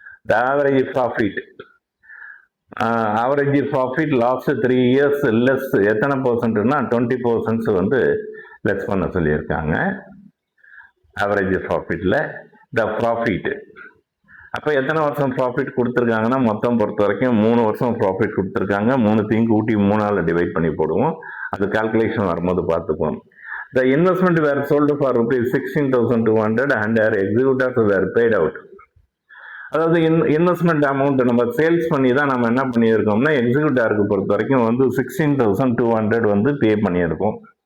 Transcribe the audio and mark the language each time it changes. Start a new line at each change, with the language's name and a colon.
Tamil: The average profit, average profit last 3 years less எத்தனை பர்சன்ட்னா 20% less பண்ண சொல்லியிருக்காங்க ஆவரேஜ் ப்ராஃபிட்ல. த profit அப்போ எத்தனை வருஷம் ப்ராஃபிட் கொடுத்துருக்காங்கன்னா மொத்தம் பொறுத்த வரைக்கும் 3 வருஷம் ப்ராஃபிட் கொடுத்துருக்காங்க. 3 கூட்டி 3ஆல் டிவைட் பண்ணி போடுவோம். அது கால்குலேஷன் வரும்போது பார்த்துப்போம்.
English: The investment were sold for ₹16,200 and our executors were paid out.
Tamil: அதாவது இன்வெஸ்ட்மெண்ட் அமௌண்ட் நம்ம சேல்ஸ் பண்ணி தான் நம்ம என்ன பண்ணியிருக்கோம்னா எக்ஸிக்யூட்டருக்கு பொறுத்த வரைக்கும் 16,200 பே பண்ணியிருக்கோம்.